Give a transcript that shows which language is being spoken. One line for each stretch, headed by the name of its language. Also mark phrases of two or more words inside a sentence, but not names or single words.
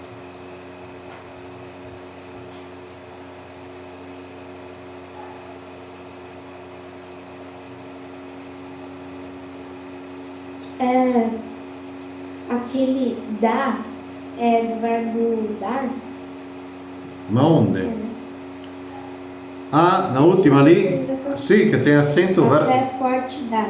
Portuguese: Aquele dar é do verbo dar. Ma onde? Ah, na última
Italian: lì, sì, che
Portuguese: tem acento, Café forte dar.